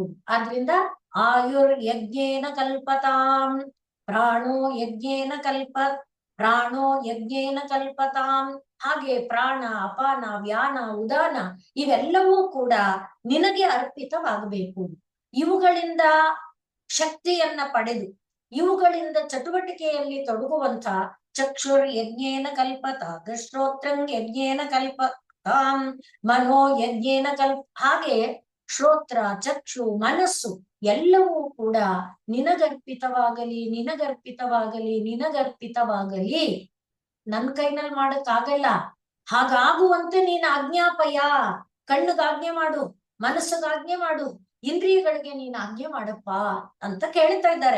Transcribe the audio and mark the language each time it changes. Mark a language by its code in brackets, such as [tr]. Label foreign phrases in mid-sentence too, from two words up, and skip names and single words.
[sa] ಆದ್ರಿಂದ ಆಯುರ್ ಯಜ್ಞೇನ ಕಲ್ಪತಾಂ, ಪ್ರಾಣೋ ಯಜ್ಞೇನ ಕಲ್ಪತಾಂ. [kn] ಹಾಗೆ ಪ್ರಾಣ, ಅಪಾನ, ವ್ಯಾನ, ಉದಾನ ಇವೆಲ್ಲವೂ ಕೂಡ ನಿನಗೆ ಅರ್ಪಿತವಾಗಬೇಕು. ಇವುಗಳಿಂದ ಶಕ್ತಿಯನ್ನ ಪಡೆದು ಇವುಗಳಿಂದ ಚಟುವಟಿಕೆಯಲ್ಲಿ ತೊಡಗುವಂತ [sa] ಚಕ್ಷುರ್ ಯಜ್ಞೇನ ಕಲ್ಪತಾಂ, ಶ್ರೋತ್ರಂ ಯಜ್ಞೇನ ಕಲ್ಪತಾಂ, ಮನೋ ಯಜ್ಞೇನ [kn] ಹಾಗೆ ಶ್ರೋತ್ರ, ಚಕ್ಷು, ಮನಸ್ಸು ಎಲ್ಲವೂ ಕೂಡ ನಿನಗರ್ಪಿತವಾಗಲಿ, ನಿನಗರ್ಪಿತವಾಗಲಿ, ನಿನಗರ್ಪಿತವಾಗಲಿ. ನನ್ ಕೈನಲ್ಲಿ ಮಾಡಕ್ಕಾಗಲ್ಲ, ಹಾಗಾಗುವಂತೆ ನೀನ್ ಆಜ್ಞಾಪಯ. ಕಣ್ಣಿಗೆ ಆಜ್ಞೆ ಮಾಡು, ಮನಸ್ಸಿಗೆ ಆಜ್ಞೆ ಮಾಡು, ಇಂದ್ರಿಯಗಳಿಗೆ ನೀನ್ ಆಜ್ಞೆ ಮಾಡಪ್ಪ ಅಂತ ಕೇಳ್ತಾ ಇದ್ದಾರೆ.